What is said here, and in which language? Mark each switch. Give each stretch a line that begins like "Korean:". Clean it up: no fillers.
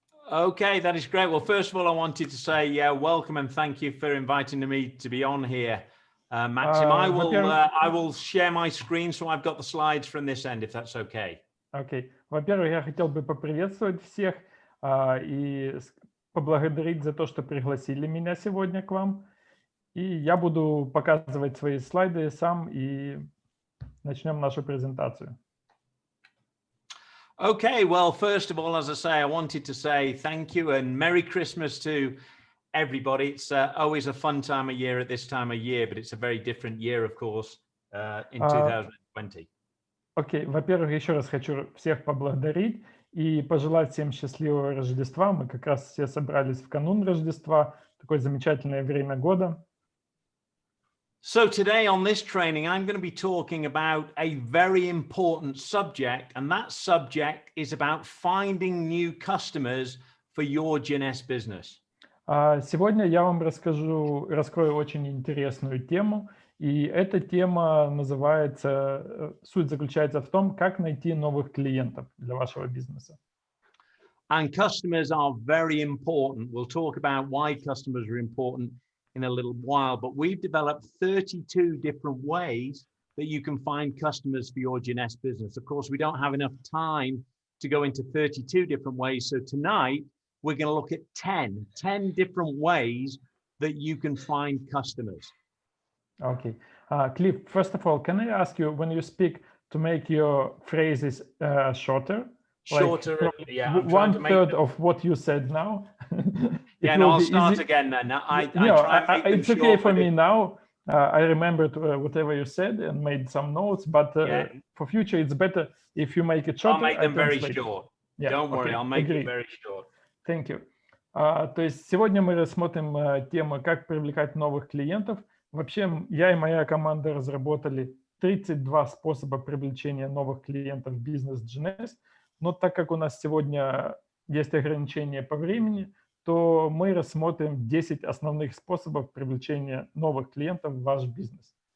English: Okay, that is great. Well, first of all, I wanted to say welcome and thank you for inviting me to be on here. Maxim, I will share my screen, so I've got the slides from this end, if that's okay. Okay.
Russian: Во-первых, я хотел бы поприветствовать всех и поблагодарить за то, что пригласили меня сегодня к вам. И я буду показывать свои слайды сам, и начнем нашу презентацию.
English: Okay, well, first of all, as I say, I wanted to say thank you and Merry Christmas to everybody. It's always a fun time of year at this time of year, but it's a very different year, of course, in 2020.
Russian: Окей, во-первых, еще раз хочу всех поблагодарить и пожелать всем счастливого Рождества. Мы как раз все собрались в канун Рождества, такое замечательное время года.
English: So today on this training, I'm going to be talking about a very important subject, and that subject is about finding new customers for your Jeunesse business.
Russian: Сегодня я вам раскрою очень интересную тему, и эта тема называется, суть заключается в том, как найти новых клиентов для вашего бизнеса.
English: And customers are very important. We'll talk about why customers are important in a little while, but we've developed 32 different ways that you can find customers for your Jeunesse business. Of course, we don't have enough time to go into 32 different ways. So tonight, we're going to look at 10 different ways that you can find customers. Okay. Cliff, first of all, can I ask you, when you speak, to make your phrases shorter? Shorter, like yeah. One third of what you said now. Yeah, no, I'll start again then. It's okay for me now. I remembered whatever you said and made some notes, but for future, it's better if you make it shorter. I'll make them very short. Yeah, Don't worry, I'll make it very short. Thank you.
Russian: То есть сегодня мы рассмотрим тему, как привлекать новых клиентов. Вообще, я и моя команда разработали 32 способа привлечения новых клиентов в бизнес Jeunesse. Но так как у нас сегодня есть ограничения по времени, то мы рассмотрим 10 основных способов привлечения новых клиентов в ваш бизнес.